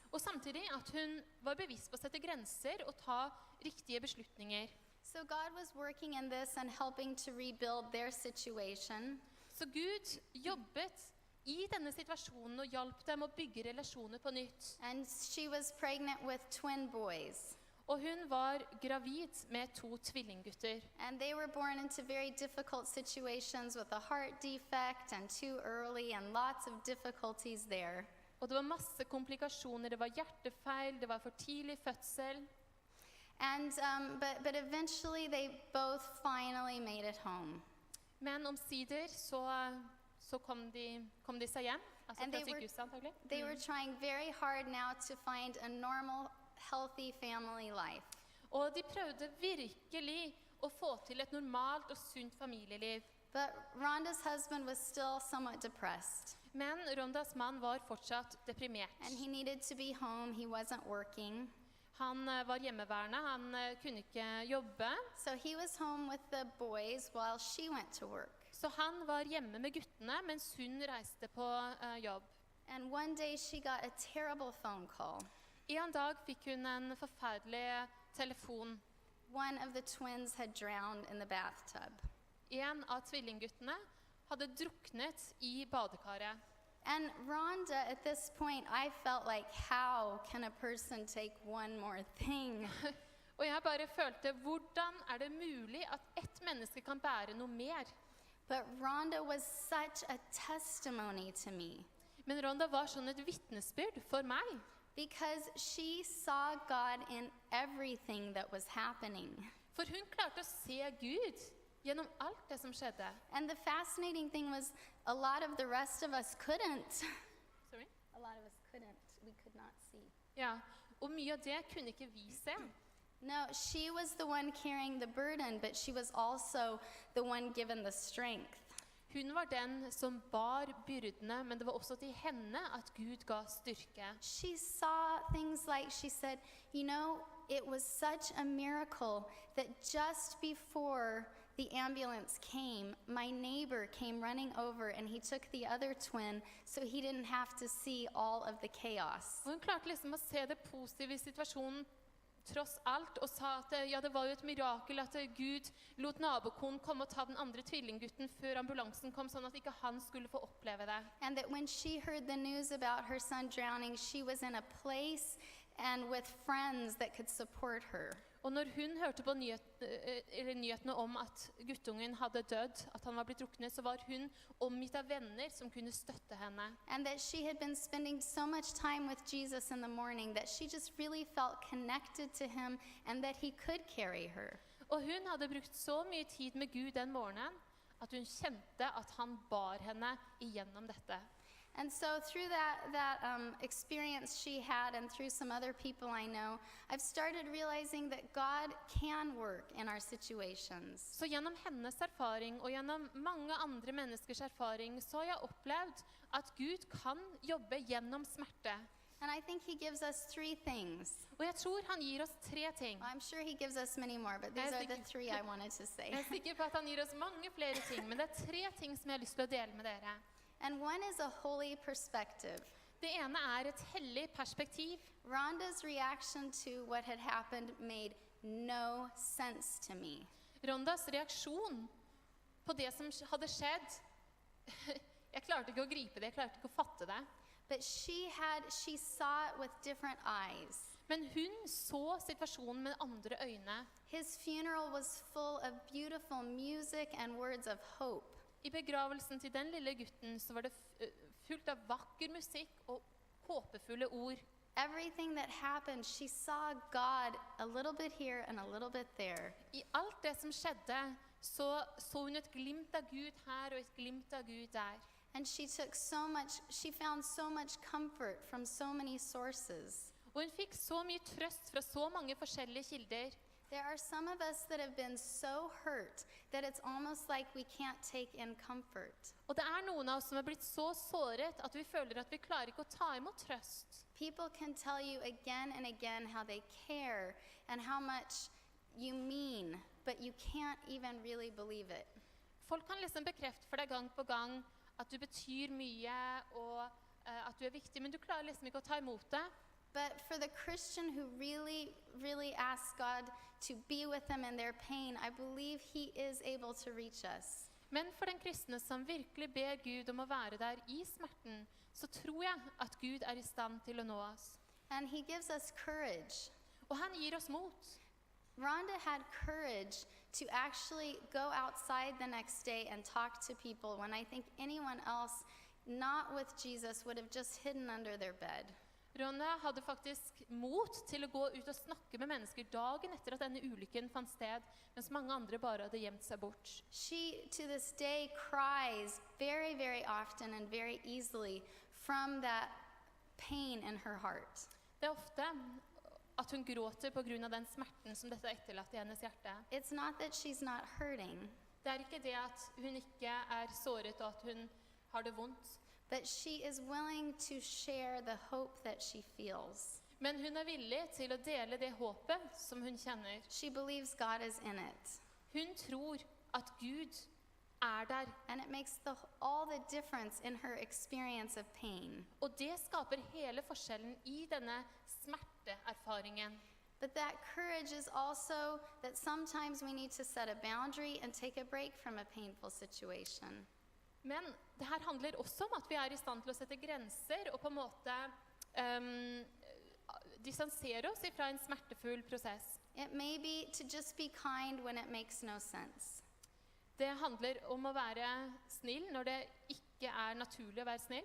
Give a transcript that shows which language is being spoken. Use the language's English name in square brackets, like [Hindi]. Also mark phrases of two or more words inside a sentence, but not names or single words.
[Norwegian] Og samtidig at hun var bevisst på å sette grenser og ta riktige beslutninger. [English] So God was working in this and helping to rebuild their situation. [Norwegian] Så Gud jobbet i denne situasjonen og hjalp dem å bygge relasjoner på nytt. [English] And she was pregnant with twin boys. [Norwegian] Og hun var gravid med 2 tvillinggutter. [English] And they were born into very difficult situations with a heart defect and too early and lots of difficulties there. [Norwegian] Og det var masse komplikasjoner, det var hjertefeil, det var for tidlig fødsel. [English] And but eventually they both finally made it home. [Norwegian] Men omsider så kom de seg hjem, altså [English] And [Norwegian] fra [English] they were- [Norwegian] sykehuset antagelig. [English] They were trying very hard now to find a normal, healthy family life. [Norwegian] Og de prøvde virkelig å få til et normalt og sunt familieliv. [English] But Rhonda's husband was still somewhat depressed. [Norwegian] Men Rondas mann var fortsatt deprimert. [English] And he needed to be home. He wasn't working. [Norwegian] Han var hjemmeværende, han kunne ikke jobbe. [English] So he was home with the boys while she went to work. [Norwegian] Så han var hjemme med guttene, mens hun reiste på jobb. [English] And one day she got a terrible phone call. [Norwegian] En dag fikk hun en forferdelig telefon. [English] One of the twins had drowned in the bathtub. [Norwegian] En av tvillingguttene hadde druknet i badekaret. [English] And Rhonda, at this point, I felt like, how can a person take one more thing? [Norwegian] Og jeg bare følte, hvordan er det mulig at ett menneske kan bære noe mer? [English] But Rhonda was such a testimony to me [Norwegian] Men Ronda var sånn et vittnesbyrd for meg. [English] because she saw God in everything that was happening. [Norwegian] For hun klarte å se Gud gjennom alt det som skjedde. [English] And the fascinating thing was, a lot of the rest of us couldn't. Sorry? A lot of us couldn't. We could not see. [Norwegian] Ja, og mye av det kunne ikke vi se. [English] No, she was the one carrying the burden, but she was also the one given the strength. [Norwegian] Hun var den som bar byrdene, men det var også til henne at Gud ga styrke. [English] She saw things like, she said, you know, it was such a miracle that just before the ambulance came, my neighbor came running over and he took the other twin so he didn't have to see all of the chaos. [Norwegian] Og hun klarte liksom å se det positive i situasjonen tross alt, og sa at ja, det var jo et mirakel at Gud lot nabokonen komme og ta den andre tvillinggutten før ambulansen kom, sånn at ikke han skulle få oppleve det. [English] And that when she heard the news about her son drowning, she was in a place and with friends that could support her. [Norwegian] Og når hun hørte på nyhetene om at guttungen hadde dødd, at han var blitt druknet, så var hun omgitt av venner som kunne støtte henne. [English] And that she had been spending so much time with Jesus in the morning that she just really felt connected to him and that he could carry her. [Norwegian] Og hun hadde brukt så mye tid med Gud den morgenen, at hun kjente at han bar henne igjennom dette. [English] And so through that experience she had and through some other people I know, I've started realizing that God can work in our situations. [Norwegian] Så gjennom hennes erfaring og gjennom mange andre menneskers erfaring, så har jeg opplevd at Gud kan jobbe gjennom smerte. [English] And I think he gives us 3 things. [Norwegian] Og jeg tror han gir oss 3 ting. [English] I'm sure he gives us many more, but these As are the- the 3 I wanted to say. [Norwegian] Jeg er sikker på at han gir oss mange flere ting, men det er 3 ting som jeg har lyst til å dele med dere. [English] And one is a holy perspective. [Norwegian] Det ene er et hellig perspektiv. [English] Rhonda's reaction to what had happened made no sense to me. [Norwegian] Rondas reaksjon på det som hadde skjedd, jeg klarte ikke å gripe det, jeg klarte ikke å fatte det. [English] But she saw it with different eyes. [Norwegian] Men hun så situasjonen med andre øyne. [English] His funeral was full of beautiful music and words of hope. [Norwegian] I begravelsen til den lille gutten så var det fullt av vakker musikk og håpefulle ord. [English] Everything that happened, she saw God a little bit here and a little bit there. [Norwegian] I alt det som skjedde, så hun et glimt av Gud her og et glimt av Gud der. [English] And she found so much comfort from so many sources. [Norwegian] Og hun fikk så mye trøst fra så mange forskjellige kilder. [English] There are some of us that have been so hurt that it's almost like we can't take in comfort. [Norwegian] Og det er noen av oss som er blitt så såret at vi føler at vi klarer ikke å ta imot trøst. [English] People can tell you again and again how they care and how much you mean, but you can't even really believe it. [Norwegian] Folk kan liksom bekrefte for deg gang på gang at du betyr mye og at du er viktig, men du klarer liksom ikke å ta imot det. [English] But for the Christian who really, really asks God to be with them in their pain, I believe he is able to reach us. [Norwegian] Men for den kristne som virkelig ber Gud om å være der i smerten, så tror jeg at Gud er i stand til å nå oss. [English] And he gives us courage. [Norwegian] Og han gir oss mot. [English] Rhonda had courage to actually go outside the next day and talk to people when I think anyone else not with Jesus would have just hidden under their bed. [Norwegian] Ronja hadde faktisk mot til å gå ut og snakke med mennesker dagen etter at denne ulykken fant sted, mens mange andre bare hadde gjemt seg bort. [English] She, to this day, cries very, very often and very easily from that pain in her heart. [Norwegian] Det er ofte at hun gråter på grunn av den smerten som dette har etterlatt i hennes hjerte. [English] It's not that she's not hurting, [Norwegian] Det er ikke det at hun ikke er såret og at hun har det vondt, [English] but she is willing to share the hope that she feels. [Norwegian] men hun er villig til å dele det håpet som hun kjenner. [English] She believes God is in it. [Norwegian] Hun tror at Gud er der, [English] And it makes all the difference in her experience of pain. [Norwegian] og det skaper hele forskjellen i denne smerteerfaringen. [English] But that courage is also that sometimes we need to set a boundary and take a break from a painful situation. [Norwegian] Men det her handler også om at vi er i stand til å sette grenser og på en måte distansere oss fra en smertefull prosess. [English] It may be to just be kind when it makes no sense. [Norwegian] Det handler om å være snill når det ikke er naturlig å være snill.